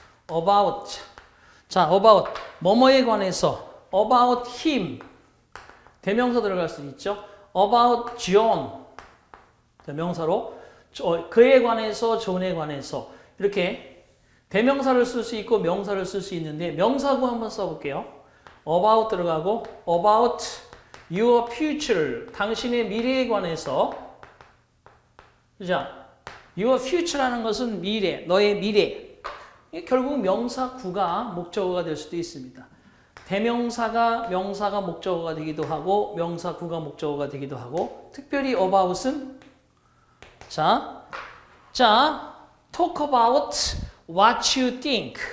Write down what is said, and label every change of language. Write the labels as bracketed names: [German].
[Korean] about. 자, about. 뭐뭐에 관해서. [English] about him. [Korean] 대명사 들어갈 수 있죠. [English] about John. [Korean] 명사로. 그에 관해서, 존에 관해서. 이렇게 대명사를 쓸 수 있고 명사를 쓸 수 있는데 명사구 한번 써볼게요. [English] about 들어가고 about your future. [Korean] 당신의 미래에 관해서. 그죠? [English] Your future [Korean] 라는 것은 미래, 너의 미래. 결국 명사구가 목적어가 될 수도 있습니다. 대명사가 명사가 목적어가 되기도 하고 명사구가 목적어가 되기도 하고 특별히 about은 자, [English] talk about what you think.